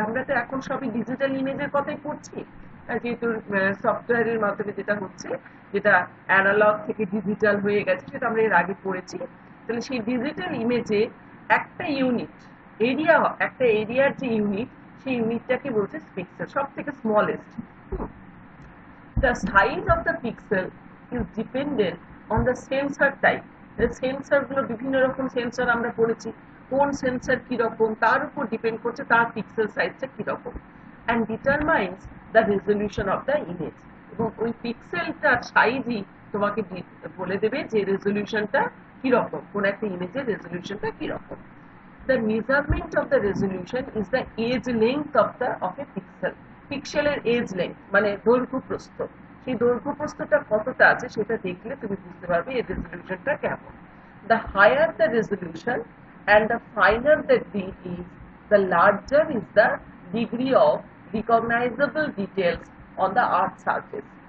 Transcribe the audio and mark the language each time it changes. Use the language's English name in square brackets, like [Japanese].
[Bangla] আমরা তো এখন সবই ডিজিটাল ইমেজের কথাই পড়ছি, যেহেতু সফটওয়্যারের মাধ্যমে যেটা হচ্ছে, যেটা অ্যানালগ থেকে ডিজিটাল হয়ে গেছে, সেটা আমরা এর আগে পড়েছি। তাহলে সেই ডিজিটাল ইমেজে একটা ইউনিট এরিয়া, একটা এরিয়ার যে ইউনিট, সেই ইউনিটটাকে বলছে পিক্সেল, সব থেকে smallest. [English] The size of the pixel is dependent on the sensor type. [Bangla] Sensor গুলো বিভিন্ন রকম সেন্সর আমরা পড়েছি, কোন সেন্সর কি রকম তার উপর ডিপেন্ড করছে তার পিক্সেল সাইজটা কি রকম, [English] and determines the resolution of the image. [Bangla] এবং ওই পিক্সেলটার সাইজই তোমাকে বলে দেবে যে রেজলিউশনটা কি রকম, কোন একটা ইমেজের রেজলিউশনটা কি রকম। [English] The measurement of the resolution is the edge length of a pixel. [Bangla] পিক্সেলের এজ লেংথ মানে দৈর্ঘ্য প্রস্থ, সেই দৈর্ঘ্য প্রস্থটা কতটা আছে সেটা দেখলে তুমি বুঝতে পারবে এর রেজলিউশনটা কেমন। [English] The higher the resolution and the finer the detail is, the larger is the degree of recognizable details on the earth surface.